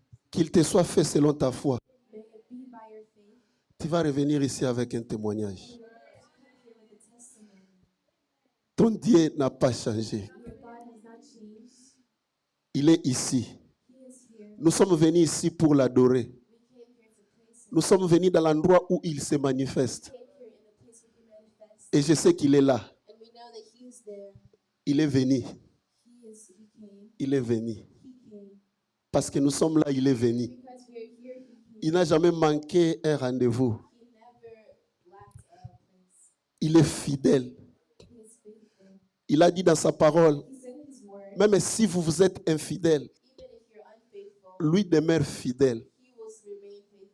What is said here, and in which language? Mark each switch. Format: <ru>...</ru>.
<fr>Qu'il te soit fait selon ta foi.</fr> <en>May it be by your faith.</en> <fr>Tu vas revenir ici avec un témoignage.</fr> <en>You will come here with a testimony.</en> <fr>Ton Dieu n'a pas changé.</fr> <en>Your God has not changed.</en> <fr>Il est ici.</fr> <en>He is here.</en> <fr>Nous sommes venus ici pour l'adorer.</fr> <en>We came here to praise him.</en> <fr>Nous sommes venus dans l'endroit où il se manifeste.</fr> <en>We came here in the place where he manifests.</en> <fr>Et je sais qu'il est là.</fr> <en>And we know that he is there.</en> <fr>Il est venu.</fr> <en>He came.</en> <fr>Il est venu.</fr> <en>He came.</en> <fr>Parce que nous sommes là, il est venu.</fr> <en>Because we are here, he came.</en> <fr>Il n'a jamais manqué un rendez-vous.</fr> <en>He never lacked a place.</en> <fr>Il est fidèle.</fr> <en>He is faithful.</en> <fr>Il a dit dans sa parole,</fr> <en>He said in his word,</en> <fr>même si vous vous êtes infidèle,</fr> <en>even if you're unfaithful,</en> <fr>lui demeure fidèle.</fr> <en>he will remain faithful.</en>